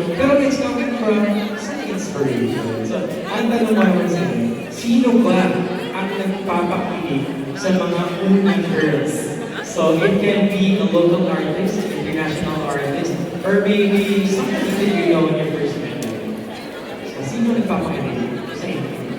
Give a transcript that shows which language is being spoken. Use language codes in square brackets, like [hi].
[tl] Pero [en] it's coming from inspiration. [tl] So, ang tanong mo naman sa inyo, sino ba ang nagpapakinig sa mga unang girls? [en] So, it can be a local artist, international artist, or maybe somebody that you know in your first memory. [tl] So, sino nagpapakinig sa inyo?